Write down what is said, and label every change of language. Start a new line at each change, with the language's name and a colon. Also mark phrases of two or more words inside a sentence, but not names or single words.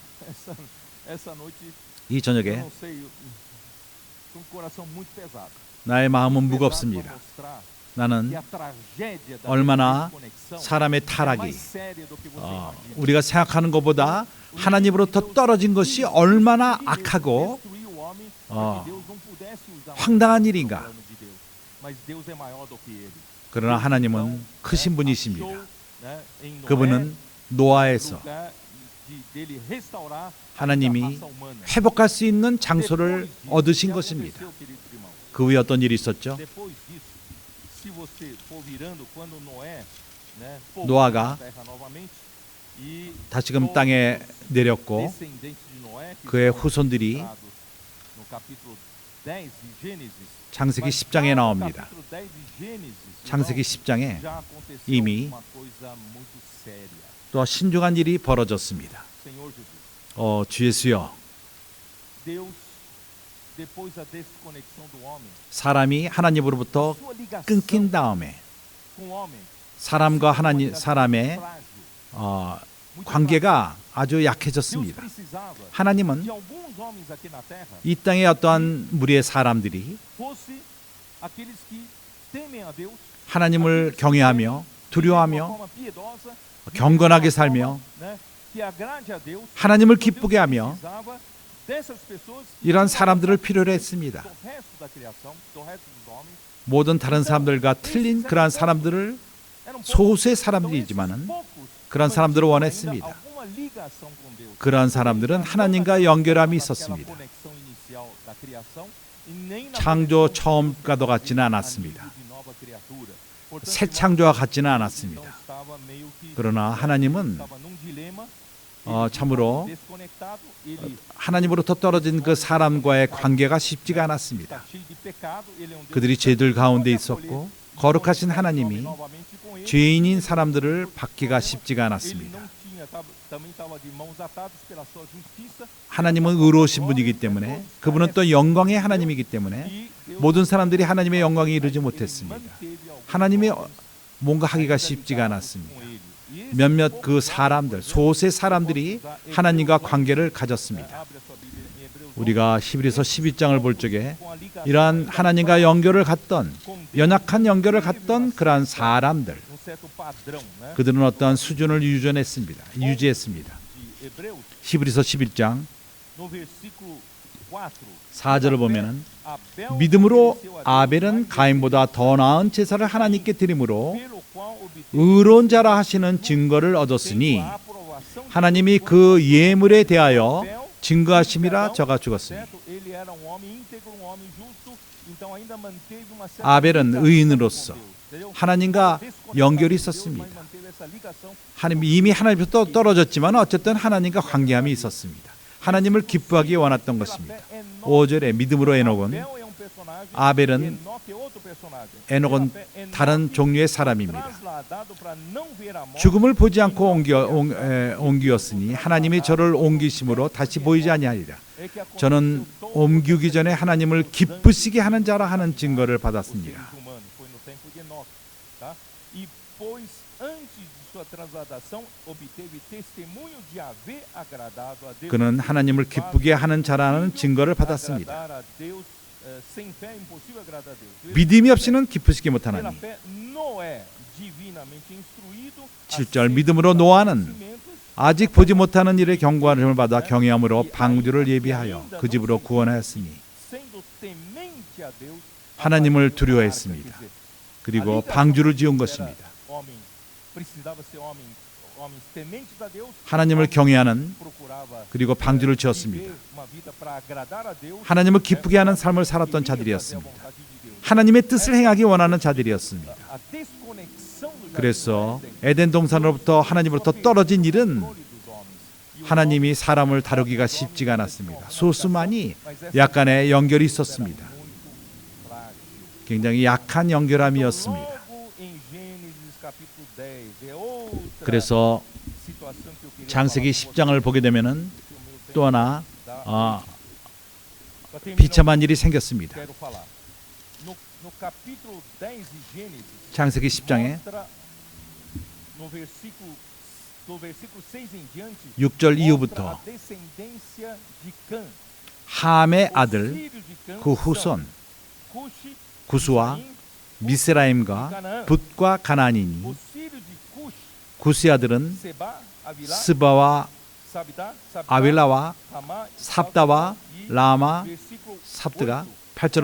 Korean: 이 저녁에 나의 마음은 무겁습니다. 나는 얼마나 사람의 타락이 우리가 생각하는 것보다 하나님으로부터 떨어진 것이 얼마나 악하고 황당한 일인가.
Portuguese: mas Deus é maior do que ele.
Korean: 그러나 하나님은 크신 분이십니다.
Portuguese: Achou, né, em Noé,
Korean: 그분은 노아에서
Portuguese: lugar dele restaurar
Korean: 하나님이
Portuguese: a raça humana.
Korean: 회복할 수 있는 장소를
Portuguese: Depois disso,
Korean: 얻으신
Portuguese: o que
Korean: 것입니다.
Portuguese: aconteceu, queridos irmãos?
Korean: 그 후에 어떤 일이 있었죠?
Portuguese: Depois disso, se você for virando quando Noé, né, povoou
Korean: 노아가
Portuguese: a terra novamente, e
Korean: 다시금
Portuguese: todos
Korean: 땅에
Portuguese: os
Korean: 내렸고
Portuguese: descendentes de Noé, que
Korean: 그의
Portuguese: são
Korean: 후손들이
Portuguese: registrados no capítulo 10 de Gênesis,
Korean: 창세기
Portuguese: mas
Korean: 10장에
Portuguese: já no
Korean: 나옵니다.
Portuguese: capítulo 10 de Gênesis,
Korean: 창세기
Portuguese: irmãos,
Korean: 10장에
Portuguese: já aconteceu
Korean: 이미
Portuguese: uma coisa muito séria.
Korean: 또 신중한 일이 벌어졌습니다.
Portuguese: Senhor Jesus,
Korean: 주 예수여,
Portuguese: Deus, depois da desconexão do homem,
Korean: 사람이 하나님으로부터
Portuguese: sua ligação
Korean: 끊긴 다음에
Portuguese: com o homem,
Korean: 사람과
Portuguese: se tornou uma ligação
Korean: 사람의
Portuguese: frágil, muito
Korean: 관계가 아주
Portuguese: Deus
Korean: 약해졌습니다.
Portuguese: precisava
Korean: 하나님은
Portuguese: de alguns homens aqui na terra
Korean: 이 땅의 어떠한 무리의 사람들이
Portuguese: fosse aqueles que temem a Deus,
Korean: 하나님을 경외하며
Portuguese: vivem de uma
Korean: 두려워하며
Portuguese: forma piedosa,
Korean: 경건하게
Portuguese: vivem de uma
Korean: 살며
Portuguese: forma, né, que agrade a Deus.
Korean: 하나님을
Portuguese: Então, Deus
Korean: 기쁘게 하며
Portuguese: precisava dessas pessoas
Korean: 이런 사람들을 필요로 했습니다.
Portuguese: do resto da criação, do resto dos homens.
Korean: 모든 다른 사람들과 틀린 그러한 사람들을
Portuguese: Eram poucos.
Korean: 소수의
Portuguese: Então, esses
Korean: 사람들이지만은
Portuguese: poucos
Korean: 그런 사람들을
Portuguese: mantinham
Korean: 원했습니다.
Portuguese: ainda alguma ligação com Deus.
Korean: 그러한 사람들은 하나님과 연결함이 있었습니다.
Portuguese: Aquela conexão inicial da criação, e nem na
Korean: 창조
Portuguese: conexão
Korean: 처음과도 같지는
Portuguese: a
Korean: 않았습니다.
Portuguese: nível de nova criatura. Portanto,
Korean: 새
Portuguese: irmãos,
Korean: 창조와 같지는
Portuguese: então
Korean: 않았습니다.
Portuguese: estava meio que,
Korean: 그러나 하나님은
Portuguese: estava num dilema.
Korean: 참으로
Portuguese: desconectado, ele
Korean: 하나님으로부터 떨어진 그 사람과의 관계가 쉽지가 않았습니다.
Portuguese: está cheio de pecado, ele é um Deus
Korean: 그들이
Portuguese: que
Korean: 죄들 가운데
Portuguese: pode
Korean: 있었고
Portuguese: acolher,
Korean: 거룩하신
Portuguese: então,
Korean: 하나님이
Portuguese: novamente com ele.
Korean: 죄인인 사람들을 받기가 쉽지가
Portuguese: Ele
Korean: 않았습니다.
Portuguese: não tinha, também estava de mãos atadas pela sua justiça.
Korean: 하나님은 의로우신 분이기 때문에 그분은 또 영광의 하나님이기 때문에
Portuguese: E Deus
Korean: 모든 사람들이 하나님의 영광에 이르지
Portuguese: ele
Korean: 못했습니다.
Portuguese: manteve alguns
Korean: 하나님이
Portuguese: homens
Korean: 뭔가 하기가
Portuguese: ainda
Korean: 쉽지가
Portuguese: ligados
Korean: 않았습니다.
Portuguese: com ele. E esses
Korean: 몇몇
Portuguese: poucos
Korean: 그
Portuguese: homens,
Korean: 사람들,
Portuguese: por exemplo,
Korean: 소수의 사람들이 하나님과 관계를 가졌습니다.
Portuguese: abre a sua Bíblia em Hebreus
Korean: 우리가 히브리서 12장을 볼 적에
Portuguese: 11, com a ligação
Korean: 이러한 하나님과 연결을 갖던
Portuguese: com Deus,
Korean: 연약한 연결을 갖던 그러한 사람들,
Portuguese: um certo padrão, né?
Korean: 그들은 어떠한 수준을 유지했습니다.
Portuguese: De Hebreus,
Korean: 히브리서 11장
Portuguese: no versículo 4,
Korean: 4절을 보면은
Portuguese: Abel
Korean: 믿음으로
Portuguese: ofereceu a Deus
Korean: 아벨은
Portuguese: mais
Korean: 가인보다 더 나은 제사를 하나님께 드림으로
Portuguese: pelo qual obteve
Korean: 의로운 자라 하시는 증거를 얻었으니
Portuguese: a aprovação de
Korean: 하나님이
Portuguese: Deus
Korean: 그 예물에 대하여
Portuguese: Abel,
Korean: 증거하심이라 저가 죽었으니.
Portuguese: certo? Ele era um homem íntegro, um homem justo, então ainda manteve uma certa
Korean: 아벨은
Portuguese: ligação
Korean: 의인으로서
Portuguese: com Deus, entendeu?
Korean: 하나님과
Portuguese: Desconectado
Korean: 연결이
Portuguese: de Deus,
Korean: 있었습니다.
Portuguese: mas manteve essa ligação.
Korean: 하나님 이미 하나님부터 떨어졌지만 어쨌든 하나님과 관계함이 있었습니다. 하나님을 기뻐하기 원했던 것입니다. 5절에 믿음으로 에녹은
Portuguese: Abel é um personagem,
Korean: 아벨은
Portuguese: Enoque é outro personagem.
Korean: 에녹은
Portuguese: Enoque
Korean: 다른 종류의 사람입니다.
Portuguese: trasladado para não ver a morte.
Korean: 죽음을 보지 않고 옮기었으니 하나님이 저를 옮기심으로 다시 보이지 아니하리라.
Portuguese: É que aconteceu
Korean: 저는
Portuguese: todo
Korean: 옮기기 전에 하나님을 기쁘시게 하는 자라 하는 증거를
Portuguese: os
Korean: 받았습니다.
Portuguese: seres humanos, foi no tempo de Enoque, tá? E pois antes de sua transladação obteve testemunho de haver agradado a Deus.
Korean: 그는 하나님을 기쁘게 하는 자라는 증거를 받았습니다.
Portuguese: Agradar a Deus, sem fé é impossível agradar a Deus.
Korean: 믿음이 없이는 기쁘시게
Portuguese: Pela
Korean: 못하나니.
Portuguese: fé, Noé, divinamente instruído,
Korean: 7절 믿음으로 노아는
Portuguese: acontecimentos,
Korean: 아직 보지 못하는 일의 경고함을 받아 경외함으로 방주를 예비하여 그 집으로 구원하였으니
Portuguese: sendo temente a Deus,
Korean: 하나님을
Portuguese: abandonou a arca.
Korean: 두려워했습니다.
Portuguese: Quer dizer,
Korean: 그리고
Portuguese: a ligação
Korean: 방주를 지은
Portuguese: era
Korean: 것입니다.
Portuguese: homem, precisava ser homens tementes a Deus,
Korean: 하나님을
Portuguese: homens
Korean: 경외하는
Portuguese: procurava
Korean: 그리고 방주를
Portuguese: viver
Korean: 지었습니다.
Portuguese: uma vida para agradar a Deus,
Korean: 하나님을 기쁘게 하는 삶을
Portuguese: queria
Korean: 살았던
Portuguese: fazer a
Korean: 자들이었습니다.
Portuguese: vontade de Deus.
Korean: 하나님의 뜻을 행하기 원하는 자들이었습니다.
Portuguese: A desconexão do
Korean: 그래서
Portuguese: jardim do Éden,
Korean: 에덴 동산으로부터 하나님으로부터 떨어진 일은
Portuguese: controle dos homens. E o
Korean: 하나님이 사람을 다루기가 쉽지가 않았습니다. 소수만이 약간의 연결이 있었습니다.
Portuguese: muito frágil.
Korean: 굉장히 약한 연결함이었습니다.
Portuguese: Logo em Gênesis capítulo 10, é outra
Korean: 그래서
Portuguese: situação que eu queria
Korean: 창세기
Portuguese: falar com
Korean: 10장을 보게 되면은
Portuguese: vocês, que o meu tempo
Korean: 또 하나
Portuguese: dá. Pra terminar,
Korean: 비참한 일이 생겼습니다.
Portuguese: quero falar. No capítulo 10 de Gênesis,
Korean: 창세기 10장에
Portuguese: mostra no versículo 6 em diante,
Korean: 6절
Portuguese: mostra
Korean: 이후부터
Portuguese: a descendência de Cã.
Korean: 함의
Portuguese: Os
Korean: 아들
Portuguese: filhos de Cã
Korean: 그
Portuguese: são
Korean: 후손
Portuguese: Cuxi,
Korean: 구스와
Portuguese: Efraim,
Korean: 미스라임과
Portuguese: Canaã.
Korean: 붓과 가나안이니
Portuguese: Os filhos de Cuxi,
Korean: 구스의 아들은
Portuguese: Seba, Avilá,
Korean: 스바와
Portuguese: Sabidá,
Korean: 아윌라와
Portuguese: Ramá,
Korean: 삽다와
Portuguese: e
Korean: 라마
Portuguese: versículo
Korean: 삽드가
Portuguese: 8,